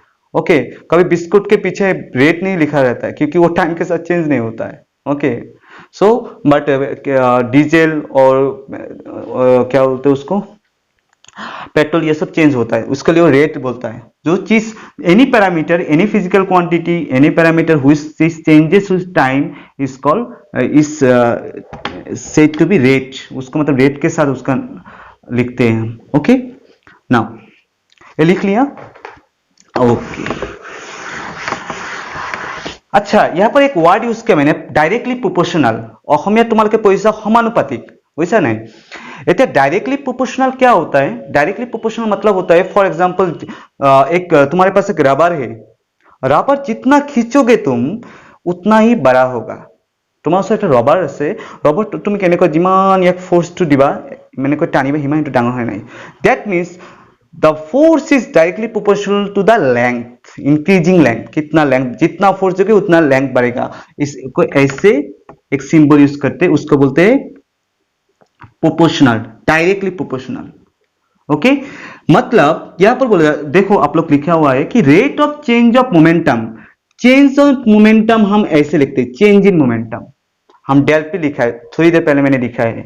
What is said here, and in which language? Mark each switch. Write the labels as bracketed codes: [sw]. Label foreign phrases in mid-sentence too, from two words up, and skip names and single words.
[hi] ओके, कभी बिस्कुट के पीछे रेट नहीं लिखा रहता है क्योंकि वो टाइम के साथ चेंज नहीं होता है। [en] okay, so but [hi] डीजल और क्या बोलते हैं उसको, पेट्रोल, ये सब चेंज होता है, उसके लिए वो रेट बोलता है। जो चीज [en] any parameter, any physical quantity, any parameter which changes with time is called is said to be rate, [hi] उसको मतलब रेट के साथ उसका लिखते हैं हम। [en] okay, now [hi] ये लिख लिया। ओके, अच्छा यहाँ पर एक वार्ड यूज किया मैंने, [en] directly proportional. [as] অসমীয়া তোমালোকে পঢ়িছা সমানুপাতিক, বুঝছা নাই? [hi] এতিয়া [en] directly proportional [hi] क्या होता है? [en] directly proportional [hi] मतलब होता है [en] for example [hi] एक तुम्हारे पास एक रबर है, रबर जितना खींचोगे तुम उतना ही बड़ा होगा। [as] তোমাৰ ওচৰত এটা ৰবাৰ আছে, ৰবাৰটো তুমি কেনেকৈ যিমান ইয়াক ফোর্সটো দিবা মানে কৈ টানিবা সিমান সেইটো ডাঙৰ হয় নাই। [en] that means the force is directly proportional to the length, increasing length, [hi] कितना length, जितना फोर्स दोगे उतना length बढ़ेगा। इसको ऐसे एक सिंबल यूज करते हैं, उसको बोलते हैं प्रोपोर्शनल, [en] directly proportional. [hi] ओके, मतलब यहां पर बोला देखो आप लोग लिखा हुआ है कि [en] rate of change of momentum, change of momentum [hi] हम ऐसे लिखते हैं [en] change in momentum, [hi] हम [en] del p [hi] लिखा है थोड़ी देर पहले मैंने लिखा है।